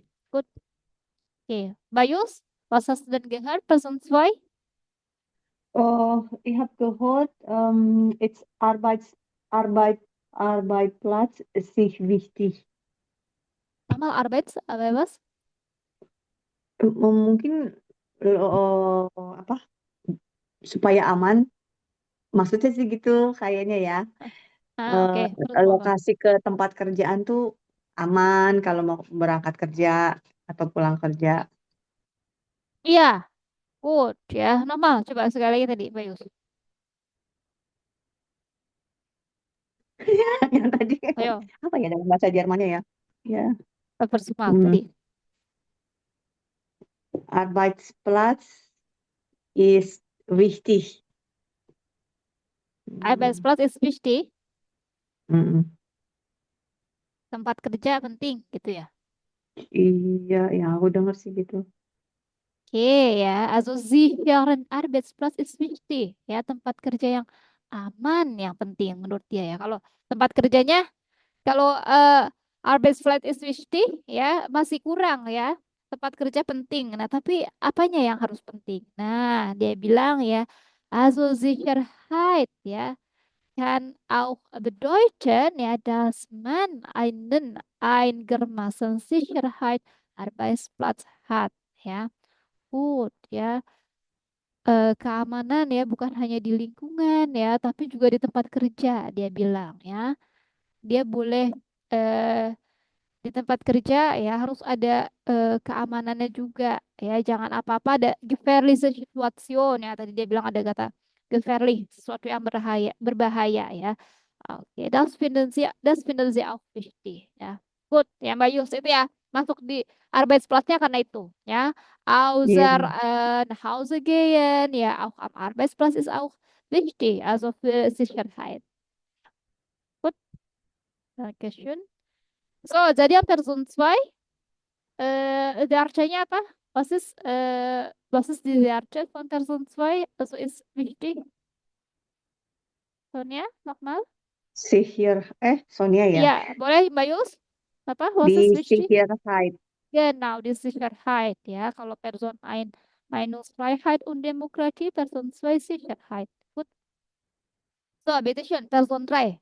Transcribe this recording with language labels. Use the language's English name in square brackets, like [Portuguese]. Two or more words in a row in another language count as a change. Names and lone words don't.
[German] Gut, okay. Bayus, was hast du denn gehört? Person 2? Oh, ich habe gehört, jetzt Arbeitsplatz ist sich wichtig. Nochmal aber was? [Indonesian] Mungkin apa supaya aman. Maksudnya sih gitu kayaknya ya. Oke. Terus mau apa? Lokasi ke tempat kerjaan tuh aman kalau mau berangkat kerja atau pulang kerja. Iya, good ya. Normal. Coba sekali lagi tadi, Bayus. Yang tadi Ayo, apa ya dalam bahasa Jermannya ya? Ya, persumal hmm, tadi. [German] Arbeitsplatz ist wichtig. Arbeitsplatz ist wichtig. Mm. [Indonesian] Tempat kerja penting gitu ya. Iya, ya aku dengar sih gitu. Oke ya, [German] also sicheren Arbeitsplatz ist wichtig [Indonesian] ya, tempat kerja yang aman yang penting menurut dia ya. Kalau tempat kerjanya, kalau [German] Arbeitsplatz ist wichtig [Indonesian] ya masih kurang ya. Tempat kerja penting. Nah, tapi apanya yang harus penting? Nah, dia bilang ya, [German] also Sicherheit ya kann auch bedeuten ya, dass man einen einigermaßen Sicherheit Arbeitsplatz hat ya. [Indonesian] Good ya. Keamanan ya bukan hanya di lingkungan ya, tapi juga di tempat kerja dia bilang ya. Dia boleh eh, di tempat kerja ya harus ada keamanannya juga ya. Jangan apa-apa ada [German] gefährliche Situation [Indonesian] ya. Tadi dia bilang ada kata gefährlich, sesuatu yang berbahaya ya. Oke, [German] das finden Sie auch wichtig ya. [Indonesian] Good ya Mbak Yus itu ya masuk di Arbeitsplatznya karena itu ya. Iya, [German] Außer nach Hause gehen ya, auch am Arbeitsplatz ist auch wichtig, also für Sicherheit. Gut, Dankeschön. So, [Indonesian] jadi yang Person 2 Dartschanya apa? [German] Was ist die Dartsch von Person 2? Also ist wichtig. Sonia, nochmal? [Indonesian] Sonia ya, Iya, boleh Mbak Yus? Apa? [German] Was [Indonesian] di [German] ist wichtig? Sicherheit. Genau, die Sicherheit, ja. Kalau Person 1 Meinungsfreiheit und Demokratie, Person 2 Sicherheit. Gut. So, bitte schön, Person 3.